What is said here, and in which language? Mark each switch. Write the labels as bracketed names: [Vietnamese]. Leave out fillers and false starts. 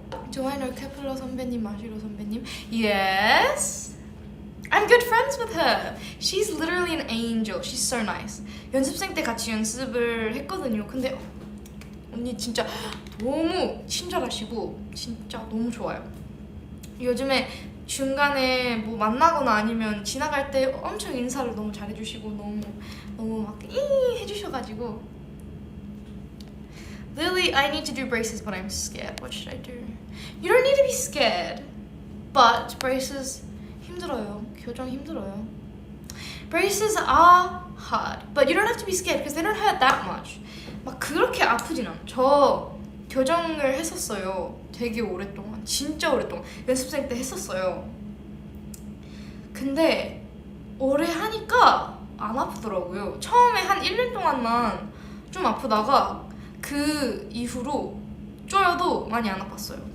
[Korean] 조아이너 케플러 선배님, 마시로 선배님. [English] Yes, I'm good friends with her. She's literally an angel. She's so nice. [Korean] 연습생 때 같이 연습을 했거든요. 근데 언니 진짜 너무 친절하시고 진짜 너무 좋아요. 요즘에 중간에 뭐 만나거나 아니면 지나갈 때 엄청 인사를 너무 잘해주시고 너무 막 해주셔가지고. [English] Lily, I need to do braces, but I'm scared. What should I do? You don't need to be scared. But braces [Korean] 힘들어요. 교정 힘들어요. [English] braces are hard, but you don't have to be scared because they don't hurt that much. [Korean] 막 그렇게 아프진 않아. 저 교정을 했었어요. 되게 오랫동안, 진짜 오랫동안 연습생 때 했었어요. 근데 오래 하니까 안 아프더라고요. 처음에 한 1년 동안만 좀 아프다가 그 이후로 쪼여도 많이 안 아팠어요.